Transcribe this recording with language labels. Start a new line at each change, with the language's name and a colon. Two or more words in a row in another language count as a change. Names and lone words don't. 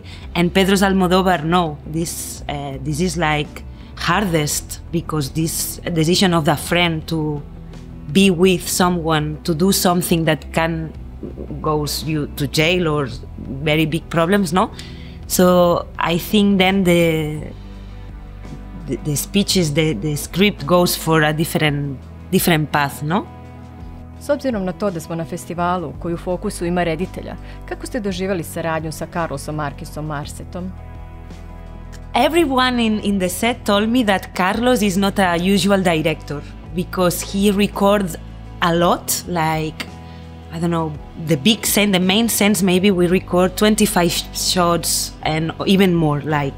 English: And Pedro Almodóvar, no, this is like hardest, because this decision of the friend to be with someone to do something that can goes you to jail or very big problems, no? So I think then the speeches, the script goes for a different path, no?
Bosnian: S obzirom na to da smo na festivalu koji u fokusu ima reditelja, kako ste doživjeli saradnju sa Carlosom Marquesom Marcetom?
English: Everyone in the set told me that Carlos is not a usual director, because he records a lot, like, I don't know, the big scene, the main scenes, maybe we record 25 shots and even more, like.